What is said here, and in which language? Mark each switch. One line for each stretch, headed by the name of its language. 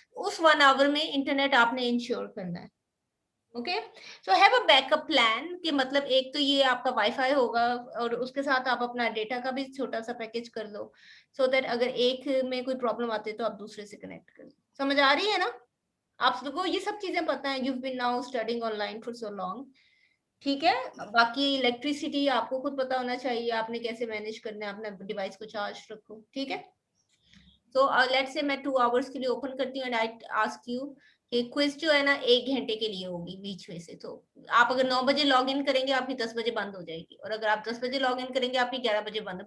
Hindi: उस 1 आवर में इंटरनेट आपने इंश्योर करना है. Okay.
English: so have a backup plan
Hindi: कि मतलब एक तो ये आपका वाईफाई होगा और उसके साथ आप अपना डेटा का भी छोटा सा पैकेज कर लो,
English: so that
Hindi: अगर एक में कोई प्रॉब्लम आती है तो आप दूसरे से कनेक्ट कर लो. समझ आ रही है ना? आप सबको ये सब चीजें पता है.
English: you've been now studying online for so long.
Hindi: ठीक है. बाकी इलेक्ट्रिसिटी आपको खुद पता होना चाहिए, आपने कैसे मैनेज करना है, अपना डिवाइस को चार्ज रखो. ठीक है. तो लेट्स से मैं 2 आवर्स के लिए ओपन करती हूँ
English: and I ask you
Hindi: कि क्विज जो है ना 1 घंटे के लिए होगी बीच में से. तो आप अगर 9 बजे लॉग इन करेंगे आपकी 10 बजे बंद हो जाएगी, और अगर आप 10 बजे लॉग इन करेंगे आपकी 11 बजे बंद.